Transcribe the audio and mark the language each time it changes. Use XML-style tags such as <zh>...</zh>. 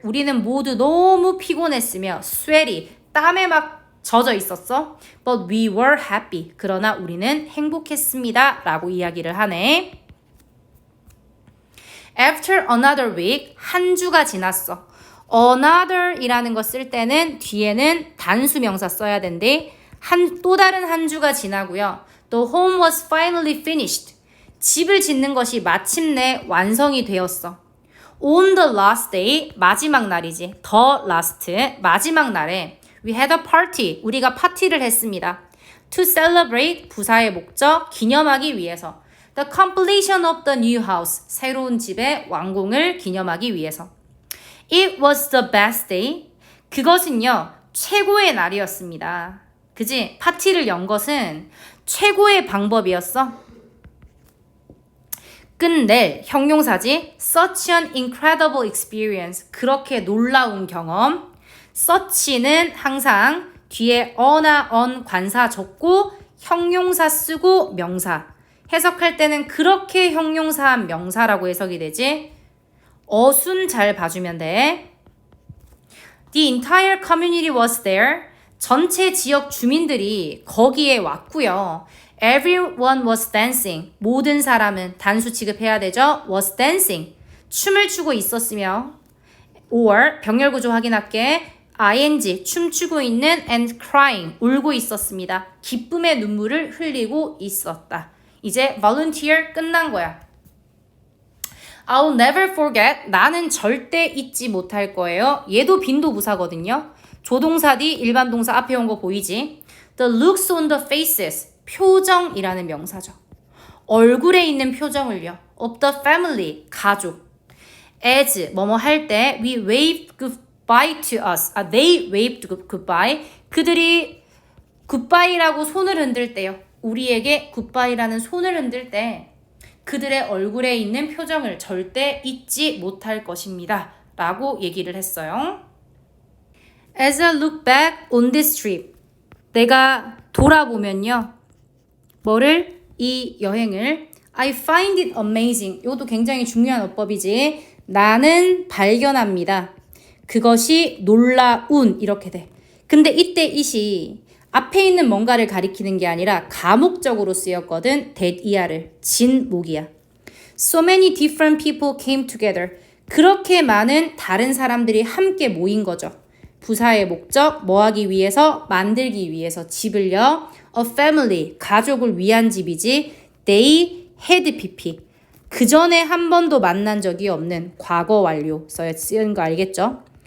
<ko>우리는 모두 너무 피곤했으며 sweaty, 땀에 막 젖어 있었어.</ko> <en>But we were happy.</en> <ko>그러나 우리는 행복했습니다. 라고 이야기를 하네.</ko> <en>After another week,</en> <ko>한 주가 지났어. another 이라는 거 쓸 때는 뒤에는 단수 명사 써야 된대. 또 다른 한 주가 지나고요.</ko> <en>The home was finally finished.</en> <ko>집을 짓는 것이 마침내 완성이 되었어.</ko> <en>On the last day,</en> <ko>마지막 날이지.</ko> <en>The last,</en> <ko>마지막 날에</ko> <en>We had a party.</en> <ko>우리가 파티를 했습니다.</ko> <en>To celebrate,</en> <ko>부사의 목적, 기념하기 위해서.</ko> <en>The completion of the new house,</en> <ko>새로운 집의 완공을 기념하기 위해서.</ko> <en>It was the best day.</en> <ko>그것은요, 최고의 날이었습니다. 그지? 파티를 연 것은 최고의 방법이었어. 끝낼 형용사지.</ko> <en>Such an incredible experience.</en> <ko>그렇게 놀라운 경험. such는 항상 뒤에 어나 on 관사 적고 형용사 쓰고 명사. 해석할 때는 그렇게 형용사 명사라고 해석이 되지. 어순 잘 봐주면 돼.</ko> <en>The entire community was there.</en> <ko>전체 지역 주민들이 거기에 왔고요.</ko> <en>Everyone was dancing.</en> <ko>모든 사람은 단수 취급해야 되죠.</ko> <en>was dancing.</en> <ko>춤을 추고 있었으며 or 병렬구조 확인할게. ing 춤추고 있는</ko> <en>and crying</en> <ko>울고 있었습니다. 기쁨의 눈물을 흘리고 있었다. 이제 volunteer 끝난 거야.</ko> <en>I'll never forget.</en> <ko>나는 절대 잊지 못할 거예요. 얘도 빈도부사거든요. 조동사 뒤 일반 동사 앞에 온 거 보이지?</ko> <en>The looks on the faces.</en> <ko>표정이라는 명사죠. 얼굴에 있는 표정을요.</ko> <en>Of the family.</en> <ko>가족.</ko> <en>As</en> <ko>뭐뭐 할 때</ko> <en>we waved goodbye to us. They waved goodbye.</en> <ko>그들이 goodbye라고 손을 흔들 때요. 우리에게 goodbye라는 손을 흔들 때 그들의 얼굴에 있는 표정을 절대 잊지 못할 것입니다. 라고 얘기를 했어요.</ko> <en>As I look back on this trip.</en> <ko>내가 돌아보면요. 뭐를? 이 여행을</ko> <en>I find it amazing.</en> <ko>이것도 굉장히 중요한 어법이지. 나는 발견합니다. 그것이 놀라운 이렇게 돼. 근데 이때 it이 앞에 있는 뭔가를 가리키는 게 아니라 가목적으로 쓰였거든. that 이하를 진목이야.</ko> <en>So many different people came together.</en> <ko>그렇게 많은 다른 사람들이 함께 모인 거죠. 부사의 목적, 뭐 하기 위해서? 만들기 위해서 집을요.</ko> <en>A family,</en> <ko>가족을 위한 집이지.</ko> <en>They had PP.</en> <ko>그 전에 한 번도 만난 적이 없는 과거 완료 쓰인 거 알겠죠?</ko>